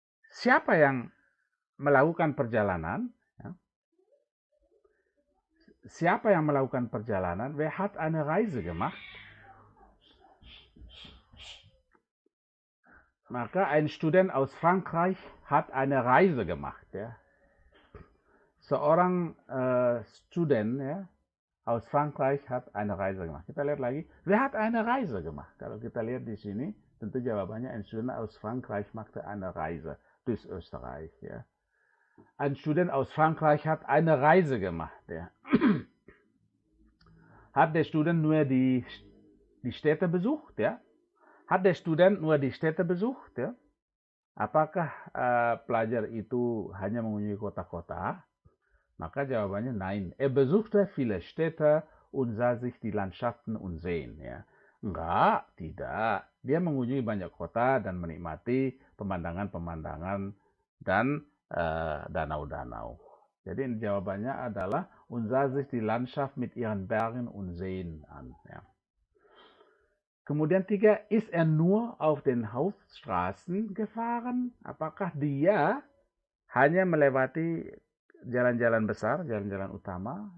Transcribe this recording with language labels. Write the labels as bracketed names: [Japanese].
[Indonesian] Siapa yang melakukan perjalanan? Ya. Siapa yang melakukan perjalanan? [German] Wer hat eine Reise gemacht? Maka ein Student aus Frankreich hat eine Reise gemacht. Ya. [Indonesian] Seorang student ya, [German] aus Frankreich hat eine Reise gemacht. [Indonesian] Kita lihat lagi, [German] wer hat eine Reise gemacht? [Indonesian] Kalau kita lihat di sini, tentu jawabannya [German] ein Student aus Frankreich machte eine Reise durch Österreich. Ya. Ein Student aus Frankreich hat eine Reise gemacht. Ja. Hat der Student nur die Städte besucht? Ja? Hat der Student nur die Städte besucht? Ja? [Indonesian] Apakah pelajar itu hanya mengunjungi kota-kota? Maka jawabannya [German] nein. Er besuchte viele Städte und sah sich die Landschaften und Seen. [Indonesian] Ya. Enggak, tidak. Dia mengunjungi banyak kota dan menikmati pemandangan-pemandangan dan danau-danau. Jadi jawabannya adalah [German] und sah sich die Landschaft mit ihren Bergen und Seen an. Ya. Kemudian 3, ist er nur auf den Hauptstraßen gefahren? [Indonesian] Apakah dia hanya melewati jalan-jalan besar, jalan-jalan utama?